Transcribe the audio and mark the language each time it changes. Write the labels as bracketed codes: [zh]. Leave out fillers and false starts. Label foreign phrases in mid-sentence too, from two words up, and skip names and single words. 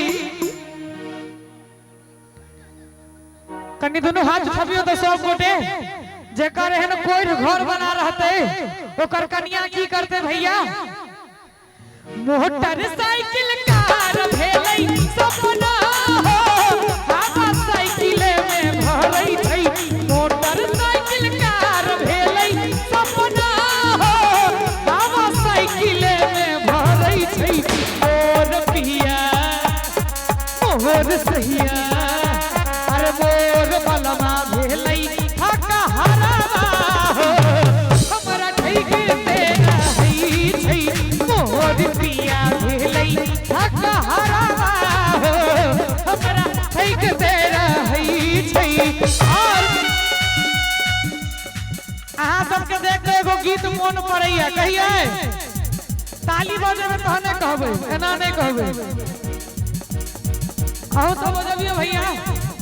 [mai] कनी दोनों हाथ उठाबियो तो सब गोटे जेकर एहन कोई घर बना रहते ओकर कन्या की करते भैया। मोटरसाइकिल कार भेलै सपना हो हवा साइकिल में भरै छै। मोटरसाइकिल कार भेलै सपना हो हवा साइकिल में भरै छै। मोर पिया मोर सैया अरे मोर बलमा भेलै ठकहरवा हो हमरा ठैगे ते रहै छै। मोर पिया भेलै ठकहरवा हो हमरा ठैगे ते रहै छै। और अहाँ सबके देख के एगो गीत मोन पड़ैया कहिए ताली बजेबे तहने कहबै, एना नहीं कहबै। अहूँ सब बजबियो भैया।